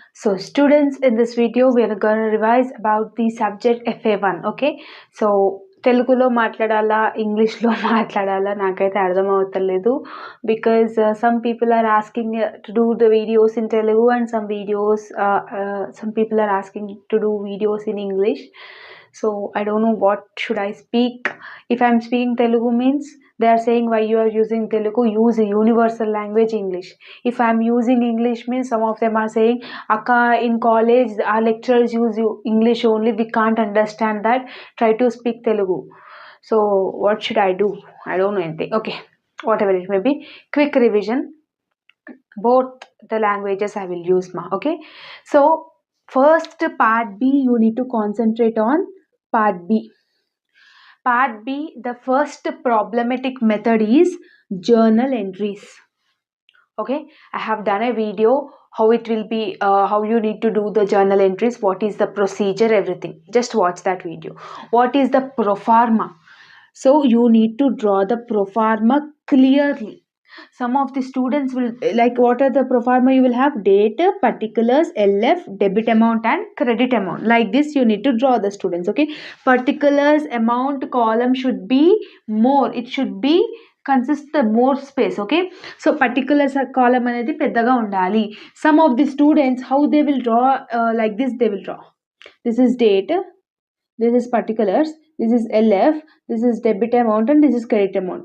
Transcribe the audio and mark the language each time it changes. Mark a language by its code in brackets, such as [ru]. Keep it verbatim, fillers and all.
[en] So students, in this video we are going to revise about the subject F A one. Okay, so [te] తెలుగులో మాట్లాడాలా ఇంగ్లీష్లో మాట్లాడాలా నాకైతే అర్థం అవుతలేదు, [en] Because some people are asking to do the videos in Telugu and some videos some people are asking to do videos in English. So I don't know what should I speak. If I'm speaking Telugu means they are saying why you are using Telugu, use universal language English. If I'm using English means some of them are saying, Akka, in college our lecturers use you- English only, we can't understand that, try to speak Telugu. So what should I do? I don't know anything. Okay, whatever it may be, quick revision. Both the languages I will use ma. Okay, so first part B, you need to concentrate on part B. Part B, the first problematic method is journal entries. Okay, I have done a video how it will be, uh, how you need to do the journal entries, what is the procedure, everything. Just watch that video. What is the pro forma? So you need to draw the pro forma clearly. Some of the students will like, what are the pro forma? You will have date, particulars, LF, debit amount and credit amount. Like this you need to draw the students. Okay, particulars amount column should be more, it should be consist the more space. [te] Okay, so particular కాలం అనేది పెద్దగా ఉండాలి. [en] Some of the students how they will draw like this, they will draw this is date, this is particulars, this is LF, this is debit amount and this is credit amount.